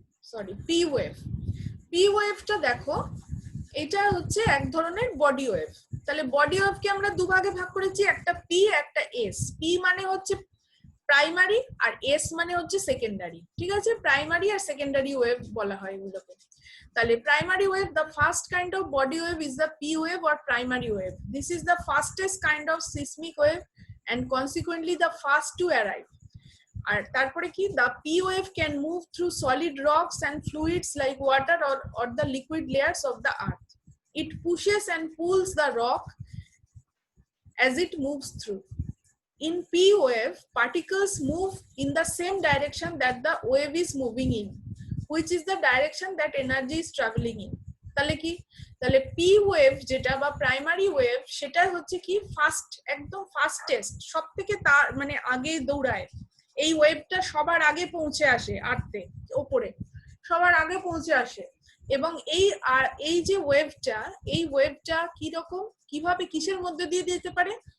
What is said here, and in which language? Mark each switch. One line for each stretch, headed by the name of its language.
Bangla: Sorry, P wave. P ওয়েভটা দেখো, এটা হচ্ছে এক ধরনের বডি ওয়েভ। তাহলে বডি ওয়েভকে আমরা দুভাগে ভাগ করেছি, একটা পি একটা এস। পি মানে হচ্ছে প্রাইমারি আর এস মানে হচ্ছে সেকেন্ডারি। ঠিক আছে, প্রাইমারি আর সেকেন্ডারি ওয়েভ বলা হয় এগুলোকে। তাহলে primary wave,
English: the first kind of body wave is the P wave or primary wave. This is the fastest kind of seismic wave and consequently the first to arrive.
Bangla: আর তারপরে কি,
English: the P wave can move through solid rocks and fluids like water or the liquid layers of the earth. It pushes and pulls the rock as it moves through. In P wave, particles move in the same direction that the wave is moving in, which is the direction that energy is traveling in.
Bangla: তাহলে কি, তাহলে P wave যেটা বা primary wave, সেটা হচ্ছে কি fast, একদম fastest, সব থেকে তার মানে আগে দৌড়ায়। এই ওয়েভটা সবার আগে পৌঁছে আসে আর্থে, ওপরে সবার আগে পৌঁছে আসে। এবং এই যে ওয়েভটা, এই ওয়েভটা কি রকম, কিভাবে, কিসের মধ্যে দিয়ে যেতে পারে?